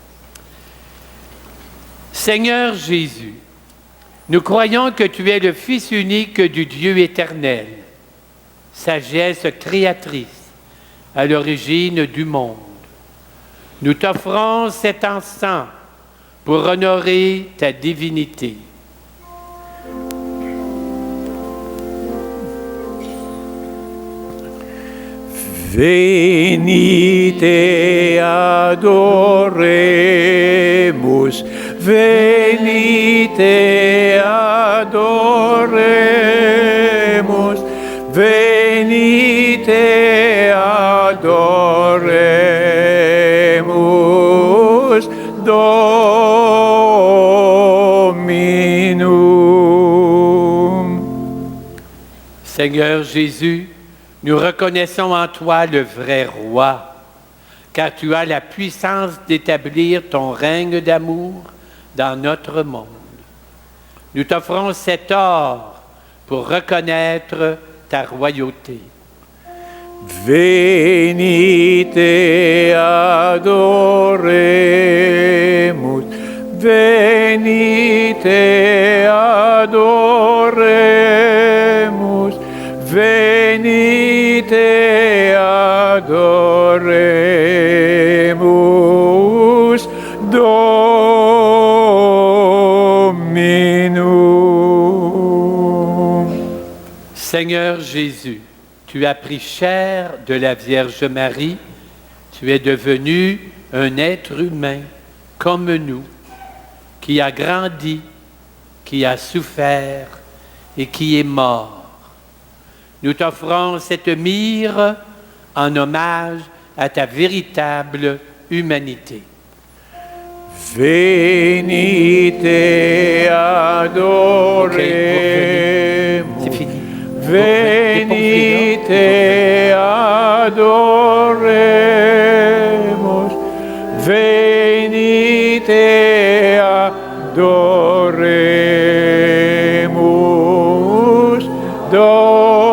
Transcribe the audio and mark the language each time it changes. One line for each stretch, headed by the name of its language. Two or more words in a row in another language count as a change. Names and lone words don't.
French: Seigneur Jésus, nous croyons que tu es le Fils unique du Dieu éternel, sagesse créatrice à l'origine du monde. Nous t'offrons cet encens pour honorer ta divinité.
Latin: Venite adoremus, venite adoremus, venite adoremus, Dominum.
French: Seigneur Jésus, nous reconnaissons en toi le vrai roi, car tu as la puissance d'établir ton règne d'amour dans notre monde. Nous t'offrons cet or pour reconnaître ta royauté.
Latin: Venite adoremus, venite adoremus, venite adoremus Dominum.
French: Seigneur Jésus, tu as pris chair de la Vierge Marie, tu es devenu un être humain comme nous, qui a grandi, qui a souffert et qui est mort. Nous t'offrons cette myrrhe en hommage à ta véritable humanité.
Latin: Venite adoremus.
French: C'est fini.
Latin: Venite adoremus. Venite adoremus.